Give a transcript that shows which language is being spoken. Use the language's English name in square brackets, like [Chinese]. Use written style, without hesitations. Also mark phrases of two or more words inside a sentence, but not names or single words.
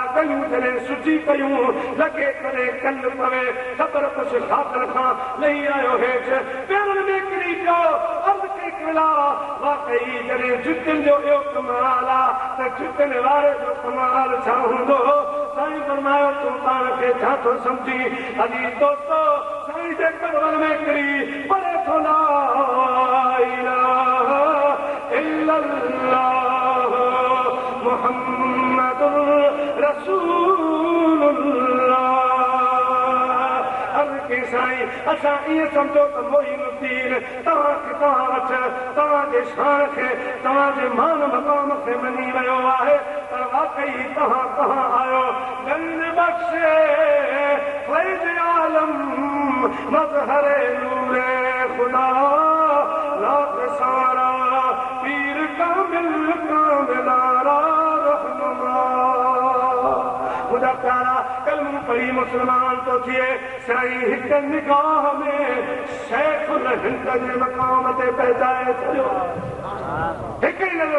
[Sindhi] कयूं जॾहिं सुजी पयूं लॻे करे कल पवे ख़बर कुझु खातर खां लही आयो हेठि पेरनि में किरी पियो अर्ज़ु कई कला वाकई जॾहिं जुतियुनि जो इहो कमाल आहे त जुतियुनि वारे जो कमाल छा हूंदो साईं फरमायो तूं पाण खे छा थो सम्झी अॼु दोस्तो साईं जे कदमनि में किरी परे थो ला [Arabic] إله إلا الله محمد رسول الله [Sindhi] अर्ज़ु कई साईं असां ईअं सम्झो त मोइनुद्दीन तव्हांखे तव्हां वटि तव्हांजे शान खे तव्हांजे मान मक़ाम खे मञी वियो आहे पर वाकई तव्हां कहां आयो [Persian] گنج بخش فیض عالم مظهر نور خدا ناقصان را پیر کامل کاملان را رهنما [Sindhi] मुंहिंजा प्यारा कलमो पढ़ी मुस्लमान तो थिए साईं हिक निगाह में शैख़ुल हिंद जे मक़ाम ते पहुचाए छॾियो हिक ई नज़र